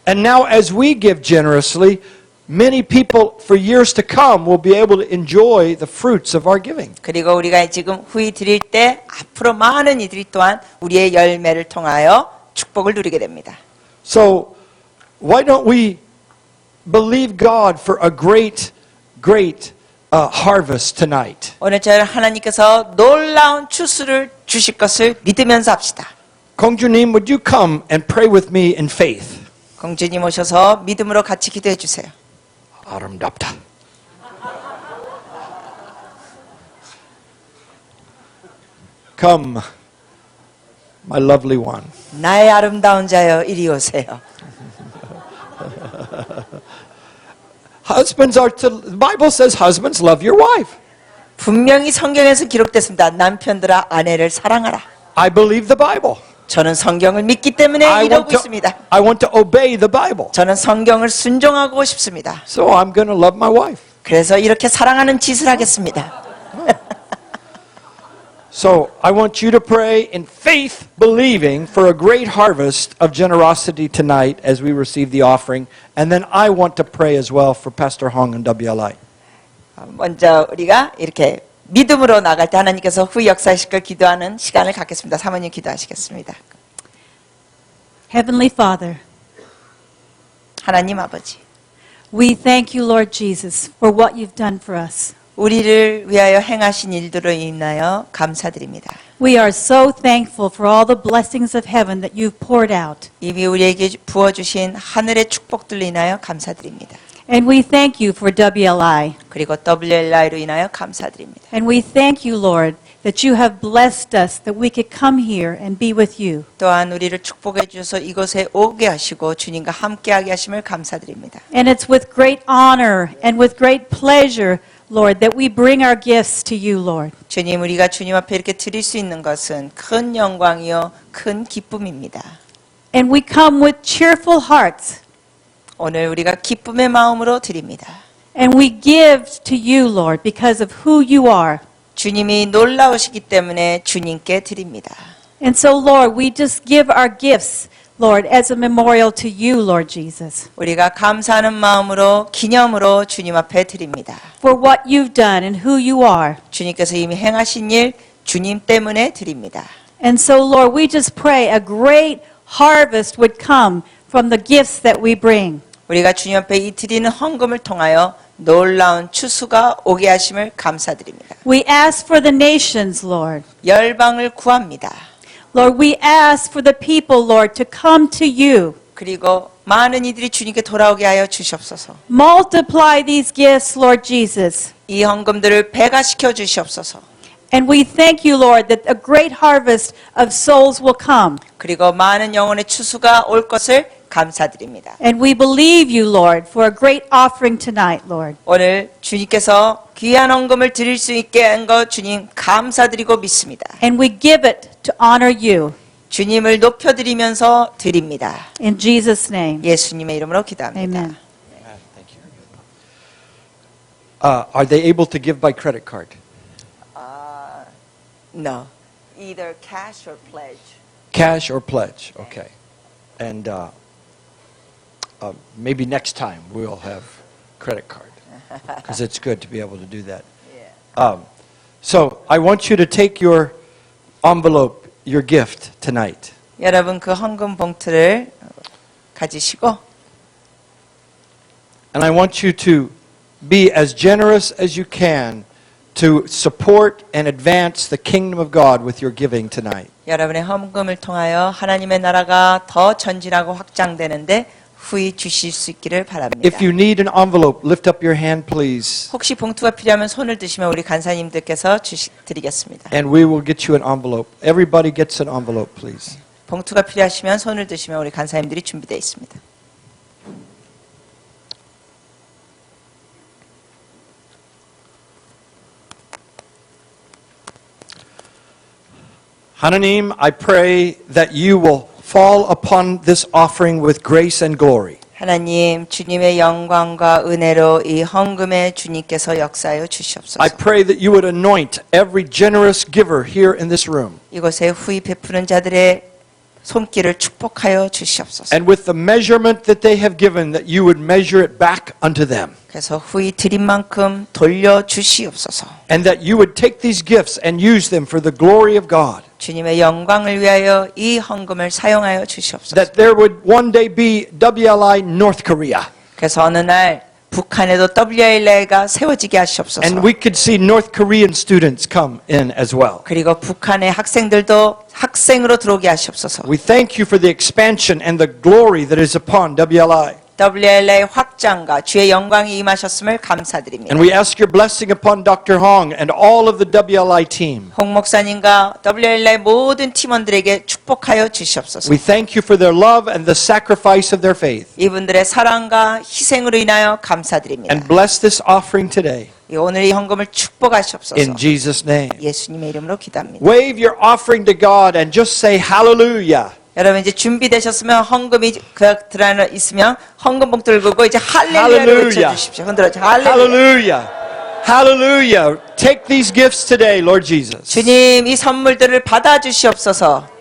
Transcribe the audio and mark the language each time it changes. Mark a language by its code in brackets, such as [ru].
[en] And now as we give generously, many people for years to come will be able to enjoy the fruits of our giving. [ko] 그리고 우리가 지금 후히 드릴 때 앞으로 많은 이들이 또한 우리의 열매를 통하여 축복을 누리게 됩니다. [en] So why don't we believe God for a great harvest tonight? [ko] 오늘 저희는 하나님께서 놀라운 추수를 주실 것을 믿으면서 합시다. [en] 공주님, would you come and pray with me in faith? [ko] 공주님 오셔서 믿음으로 같이 기도해 주세요. 아름답다. [en] Come, my lovely one. [ko] 나의 아름다운 자여 이리 오세요. [en] Husbands are to, the Bible says husbands love your wife. [ko] 분명히 성경에서 기록됐습니다. 남편들아 아내를 사랑하라. [en] I believe the Bible. [ko] 저는 성경을 믿기 때문에 이러고 있습니다. [en] I want to obey the Bible. [ko] 저는 성경을 순종하고 싶습니다. [en] So I'm going to love my wife. [ko] 그래서 이렇게 사랑하는 짓을 하겠습니다. [en] So I want you to pray in faith, believing for a great harvest of generosity tonight as we receive the offering. And then I want to pray as well for Pastor Hong and WLI. [ko] 먼저 우리가 이렇게 믿음으로 나갈 때 하나님께서 후히 역사하실 걸 기도하는 시간을 갖겠습니다. 사모님 기도하시겠습니다. [en] Heavenly Father, [ko] 하나님 아버지, [en] we thank you, Lord Jesus, for what you've done for us. [ko] 우리를 위하여 행하신 일들로 인하여 감사드립니다. [en] We are so thankful for all the blessings of heaven that you've poured out. [ko] 이미 우리에게 부어주신 하늘의 축복들로 인하여 감사드립니다. [en] And we thank you for WLI. [ko] 그리고 WLI로 인하여 감사드립니다. [en] And we thank you, Lord, that you have blessed us that we could come here and be with you. [ko] 또한 우리를 축복해 주셔서 이곳에 오게 하시고 주님과 함께하게 하심을 감사드립니다. [en] And it's with great honor and with great pleasure, Lord, that we bring our gifts to you, Lord. [ko] 주님, 우리가 주님 앞에 이렇게 드릴 수 있는 것은 큰 영광이요 큰 기쁨입니다. [en] And we come with cheerful hearts. [ko] 오늘 우리가 기쁨의 마음으로 드립니다. [en] And we give to you, Lord, because of who you are. [ko] 주님이 놀라우시기 때문에 주님께 드립니다. [en] And so, Lord, we just give our gifts, Lord, as a memorial to you, Lord Jesus, [ko] 우리가 감사하는 마음으로 기념으로 주님 앞에 드립니다. [en] for what you've done and who you are. [ko] 주님께서 이미 행하신 일 주님 때문에 드립니다. [en] And so, Lord, we just pray a great harvest would come from the gifts that we bring. [ko] 우리가 주님 앞에 이 드리는 헌금을 통하여 놀라운 추수가 오게 하심을 감사드립니다. [en] We ask for the nations, Lord. [ko] 열방을 구합니다. [en] Lord, we ask for the people, Lord, to come to you. [ko] 그리고 많은 이들이 주님께 돌아오게 하여 주시옵소서. [en] Multiply these gifts, Lord Jesus. [ko] 이 헌금들을 배가시켜 주시옵소서. [en] And we thank you, Lord, that a great harvest of souls will come. [ko] 그리고 많은 영혼의 추수가 올 것을 감사드립니다. [en] And we believe you, Lord, for a great offering tonight, Lord. [ko] 오늘 주님께서 귀한 헌금을 드릴 수 있게 한 것 주님 감사드리고 믿습니다. [en] And we give it to honor you. [ko] 주님을 높여드리면서 드립니다. [en] In Jesus' name. [ko] 예수님의 이름으로 기도합니다. [en] Amen. Thank you. Are they able to give by credit card? No. Either cash or pledge. Cash or pledge? Okay. And maybe next time we'll have credit card because it's good to be able to do that. So I want you to take your envelope, your gift tonight. [ko] 여러분 그 헌금 봉투를 가지시고 [en] And I want you to be as generous as you can to support and advance the kingdom of God with your giving tonight. [ko] 여러분의 헌금을 통하여 하나님의 나라가 더 전진하고 확장되는데 후히 주실 수 있기를 바랍니다. [en] If you need an envelope, lift up your hand, please, [ko] 혹시 봉투가 필요하면 손을 드시면 우리 간사님들께서 드리겠습니다. [en] and we will get you an envelope. Everybody gets an envelope, please. [ko] 봉투가 필요하시면 손을 드시면 우리 간사님들이 준비되어 있습니다. [en] 하나님, I pray that you will fall upon this offering with grace and glory. [ko] 하나님, 주님의 영광과 은혜로 이 헌금에 주님께서 역사하여 주시옵소서. [en] I pray that you would anoint every generous giver here in this room. [ko] 이곳에 후히 베푸는 자들의 손길을 축복하여 주시옵소서. [en] And with the measurement that they have given, that you would measure it back unto them. [ko] 그래서 후히 드린 만큼 돌려 주시옵소서. [en] And that you would take these gifts and use them for the glory of God. [ko] 주님의 영광을 위하여 이 헌금을 사용하여 주시옵소서. [en] That there would one day be WLI North Korea. [ko] 그래서 어느 날 북한에도 WLA가 세워지게 하시옵소서. [en] And we could see North Korean students come in as well. [ko] 그리고 북한의 학생들도 학생으로 들어오게 하시옵소서. [en] We thank you for the expansion and the glory that is upon WLI. [ko] WLA 확장과 주의 영광이 임하셨음을 감사드립니다. [en] And we ask your blessing upon Dr. Hong and all of the WLI team. [ko] 홍 목사님과 WLA 모든 팀원들에게 축복하여 주시옵소서. [en] We thank you for their love and the sacrifice of their faith. [ko] 이분들의 사랑과 희생으로 인하여 감사드립니다. [en] And bless this offering today. [ko] 오늘 이 헌금을 축복하시옵소서. [en] In Jesus' name. [ko] 예수님의 이름으로 기도합니다. [en] Wave your offering to God and just say hallelujah. [ko] 여러분 이제 준비되셨으면 헌금이 그 안에 있으면 헌금 봉투를 긁고 이제 할렐루야를 외쳐주십시오. 흔들어줘. 할렐루야. [en] Hallelujah. Hallelujah. Take these gifts today, Lord Jesus. [ko] 주님 이 선물들을 받아주시옵소서.